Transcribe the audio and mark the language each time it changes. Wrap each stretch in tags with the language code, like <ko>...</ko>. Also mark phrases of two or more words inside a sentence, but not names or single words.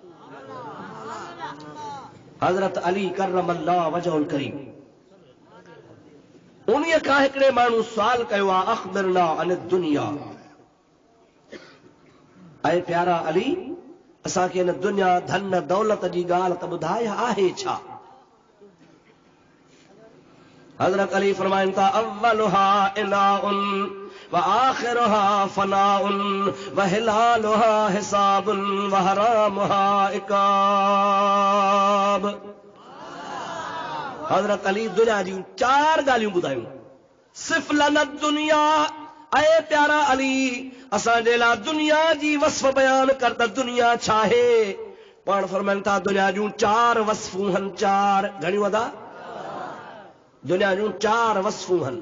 <sd>हज़रत अली</sd> <ar>كرم الله وجهه الكريم,</ar> <sd>उन्हीअ खां हिकिड़े माण्हू सुवाल कयो आहे,</sd> <ar>أخبرنا عن الدنيا,</ar> <sd>ऐं प्यारा अली असांखे हिन दुनिया धन दौलत जी ॻाल्हि त ॿुधाए आहे छा। हज़रत अली फरमाइनि था,</sd> <ar>أولها عناء وآخرها فناء وحلالها حساب وحرامها عقاب.</ar> <sd>हज़रत अली दुनिया जी चार ॻाल्हियूं ॿुधायूं, सिर्फ़ लनत दुनिया। ऐं प्यारा अली असांजे लाइ दुनिया जी वस्फ़ बयान कर त दुनिया छा आहे। पाण फरमाइनि था दुनिया जूं चार वस्फ़ूं आहिनि, चार घणियूं अदा, दुनिया जूं चार वस्फ़ूं आहिनि।</sd>